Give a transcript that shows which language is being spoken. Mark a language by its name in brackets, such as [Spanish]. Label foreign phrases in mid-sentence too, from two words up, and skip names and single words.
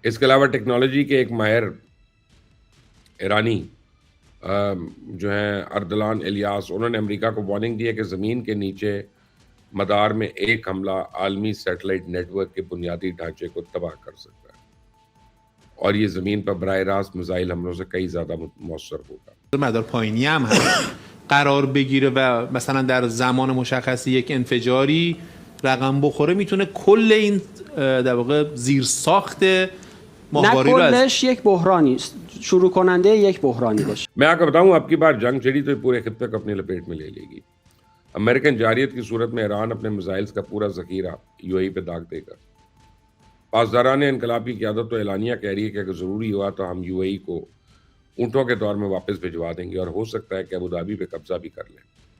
[Urdu] اس کے علاوہ ٹیکنالوجی کے ایک ماہر ایرانی جو ہیں اردلان الیاس، انہوں نے امریکہ کو وارننگ دی ہے کہ زمین کے نیچے مدار میں ایک حملہ عالمی [English] satellite network [Urdu] کے بنیادی ڈھانچے کو تباہ کر سکتا ہے اور یہ زمین پر براہ راست میزائل حملوں سے کئی زیادہ مؤثر ہوگا. [Persian] مدار پایینی هم هست قرار بگیره و مثلا در زمان مشخصی یک انفجاری رقم بخوره، میتونه کل این در واقع زیرساخت ماهواری رو نه کلش یک بحرانی است، شروع کننده یک بحرانی باشه. [Urdu] میں آپ کو بتاؤں، اب کی بار جنگ چھڑی تو پورے خطے کو اپنی لپیٹ میں لے لے گی. امریکن جارحیت کی صورت میں ایران اپنے میزائلز کا پورا ذخیرہ یو اے ای پہ داغ دے گا. پاسداران انقلاب کی قیادت تو اعلانیہ کہہ رہی ہے کہ اگر ضروری ہوا تو ہم یو اے ای کو اونٹوں کے دور میں واپس بھجوا دیں گے اور ہو سکتا ہے کہ ابو ظہبی پہ قبضہ بھی کر لیں.